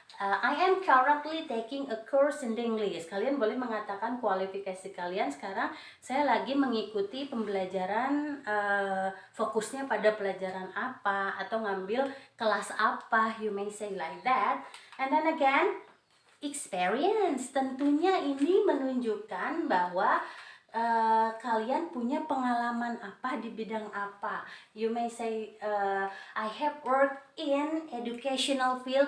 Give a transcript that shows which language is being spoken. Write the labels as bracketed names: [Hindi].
[English] I am currently taking a course in English. [Indonesian] Kalian boleh mengatakan kualifikasi kalian sekarang. Saya lagi mengikuti pembelajaran, fokusnya pada pelajaran apa atau ngambil kelas apa. [English] You may say like that. And then again, experience. [Indonesian] Tentunya ini menunjukkan bahwa kalian punya pengalaman apa di bidang apa. [English] You may say, I have worked in educational field.